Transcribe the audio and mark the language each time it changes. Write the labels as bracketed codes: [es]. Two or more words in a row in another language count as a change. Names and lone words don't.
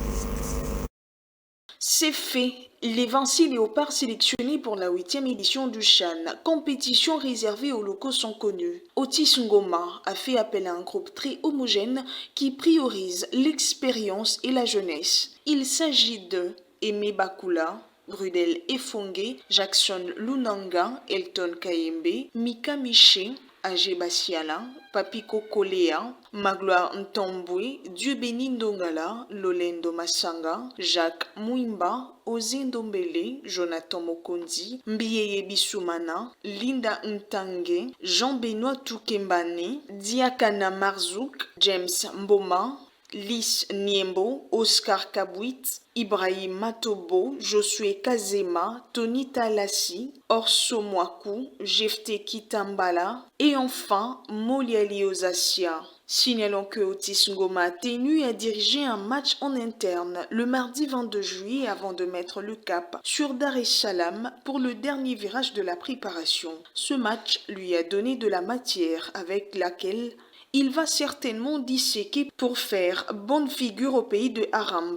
[fr] C'est fait. Les 26 léopards sélectionnés pour la 8e édition du CHAN, compétition réservée aux locaux, sont connus. Otis Ngoma a fait appel à un groupe très homogène qui priorise l'expérience et la jeunesse. Il s'agit de Aimé Bakula, Brudel Efongue, Jackson Lunanga, Elton Kayembe, Mika Miché, Agé Basiala, Papiko Kolea, Magloire Ntombwe, Dieu-Béni Ndongala, Lolendo Massanga, Jacques Mouimba, Ozé Ndombele, Jonathan Mokondi, Mbiyeye Bissoumana, Linda Ntange, Jean-Benoît Toukembane, Diakana Marzouk, James Mboma, Lys Niembo, Oscar Kabouit, Ibrahim Matobo, Josué Kazema, Tony Talassi, Orso Mwaku, Jefte Kitambala et enfin Moliali Ozasia. Signalons que Otis Ngoma a tenu à diriger un match en interne le mardi 22 juillet avant de mettre le cap sur Dar es Salaam pour le dernier virage de la préparation. Ce match lui a donné de la matière avec laquelle il va certainement disséquer pour faire bonne figure au pays de Harambe.